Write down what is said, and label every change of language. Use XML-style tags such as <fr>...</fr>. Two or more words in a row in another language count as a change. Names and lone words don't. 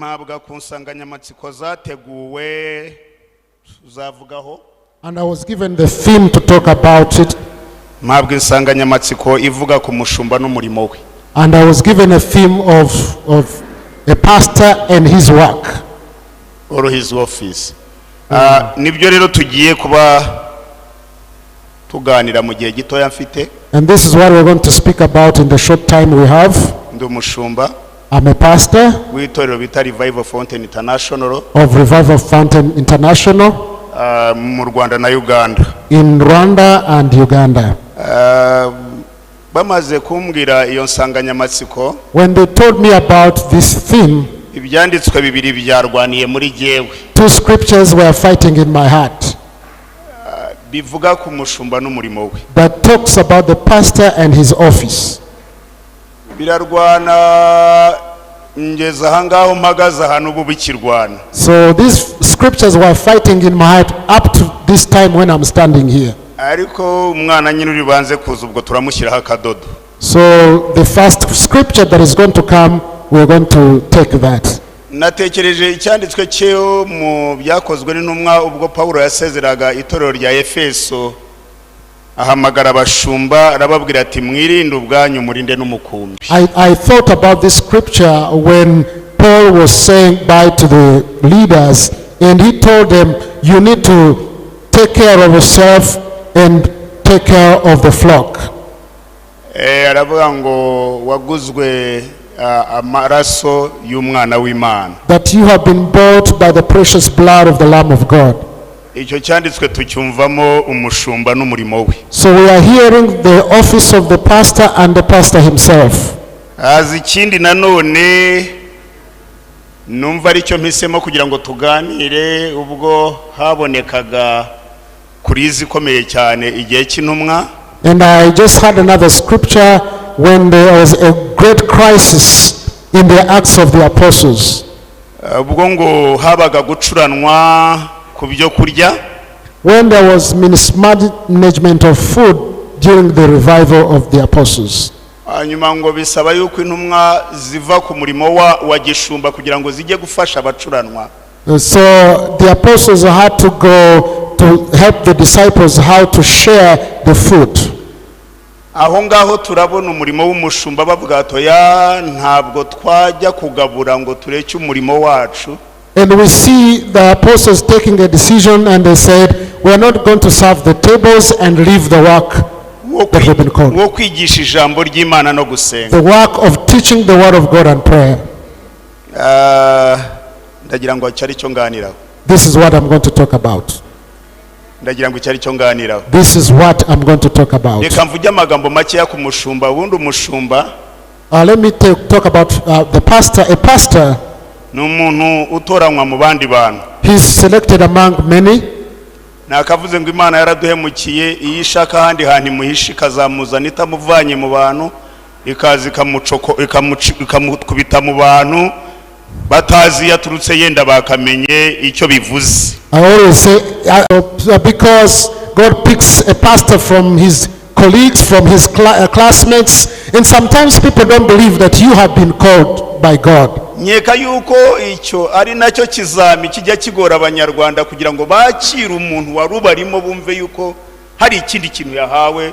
<en>And I was given the theme to talk about it. And I was given a theme of a pastor and his work. Or his office.</en> <rw>Nibyo rero tugiye kuba tuganira mu gihe gitoya mfite.</rw> <en>And this is what we're going to speak about in the short time we have.</en> <rw>Ndi umushumba.</rw> <en>I'm a pastor</en> <rw>w'itorero bita Revival Fountain International</rw> <en>of Revival Fountain International</en> <rw>mu Rwanda na Uganda.</rw> <en>In Rwanda and Uganda.</en> <rw>Bamaze kumbwira iyo nsanganyamatsiko.</rw> <en>When they told me about this theme,</en> <rw>ibyanditswe bibiri byarwaniye muri jewe.</rw> <en>Two scriptures were fighting in my heart.</en> <rw>Bivuga ku mushumba n'umurimo we.</rw> <en>That talks about the pastor and his office.</en> <rw>Birarwana ngeze ahangaho mpagaze ahantu ubu bikirwana.</rw> <en>So these scriptures were fighting in my heart up to this time when I'm standing here.</en> <rw>Ariko umwana nyine uri banze kuza ubwo turamushyiraho akadodo.</rw> <en>So the first scripture that is going to come, we're going to take that.</en> <rw>Natekereje icyanditswe cyo mu byakozwe n'intumwa ubwo Paulo yasezeraga itorero rya Efeso, ahamagara abashumba arababwira ati mwirinde ubwanyu murinde n'umukumbi.</rw> <en>I thought about this scripture when Paul was saying bye to the leaders, and he told them, you need to take care of yourself and take care of the flock.</en> <rw>Aravuga ngo waguzwe amaraso y'umwana w'Imana.</rw> <en>That you have been bought by the precious blood of the Lamb of God.</en> <rw>Icyo cyanditswe tucyumvamo umushumba n'umurimo we.</rw> <en>So we are hearing the office of the pastor and the pastor himself.</en> <rw>Azi ikindi nanone numva aricyo mpisemo kugira ngo tuganire ubwo habonekaga kurizi ikomeye cyane igihe cy'intumwa.</rw> <en>And I just had another scripture when there was a great crisis in the Acts of the Apostles.</en> <rw>Ubwo ngo habaga gucuranwa ku byo kurya.</rw> <en>When there was mismanagement of food during the revival of the apostles.</en> <rw>Hanyuma ngo bisaba yuko intumwa ziva ku murimo wa gishumba kugira ngo zijye gufasha abacuranwa.</rw> <en>So the apostles had to go to help the disciples how to share the food.</en> <rw>Aho ngaho turabona umurimo w'umushumba bavuga atoya ntabwo twajya kugabura ngo tureke umurimo wacu.</rw> <en>And we see the apostles taking a decision, and they said, we are not going to serve the tables and leave the work that we've been called.</en> <rw>Wo kwigisha ijambo ry'Imana no gusenga.</rw> <en>The work of teaching the word of God and prayer.</en> <rw>Ndagira ngo cyari cyo nganiraho.</rw> <en>This is what I'm going to talk about.</en> <rw>Ndagira ngo cyari cyo nganiraho.</rw> <en>This is what I'm going to talk about.</en> <rw>Reka mvuge amagambo make ya ku mushumba. Ubundi umushumba</rw> <en>Let me talk about the pastor. A pastor,</en> <rw>n'umuntu utoranywa mu bandi bantu.</rw> <en>he's selected among many.</en> <rw>Nakavuze ngo Imana yaraduhemukiye iyo ishaka handi hantu imuhisha ikazamuzana itamuvanye mu bantu ikazi ikamukubita mu bantu batazi yaturutse yenda bakamenye icyo bivuze.</rw> <en>I always say because God picks a pastor from his colleagues, from his classmates, and sometimes people don't believe that you have been called by God.</en> <rw>Nyeka yuko icyo ari nacyo kizami kijya kigora abanyarwanda kugira ngo bakire umuntu warubarimo bumve yuko hari ikindi kintu yahawe.</rw>